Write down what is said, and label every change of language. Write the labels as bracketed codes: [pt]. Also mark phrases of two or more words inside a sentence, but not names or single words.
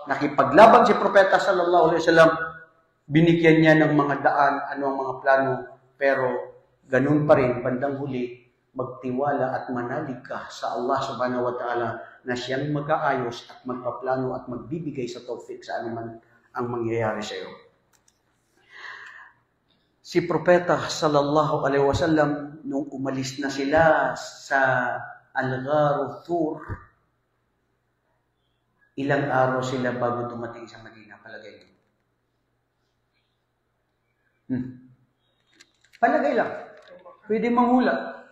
[tl] Nakipaglaban si propeta [ar] صلى الله عليه وسلم, [tl] binigyan niya ng mga daan, ano ang mga plano, pero ganun pa rin, bandang huli, magtiwala at manalig ka sa Allah [ar] سبحانه وتعالى [tl] na siyang mag-aayos at magpaplano at magbibigay sa tawfik sa anuman ang mangyayari sa iyo. Si Propeta [ar] صلى الله عليه وسلم, [tl] nung umalis na sila sa Al-Gharu Thur, ilang araw sila bago dumating sa Madina, palagay niyo? Palagay lang. Pwede manghula.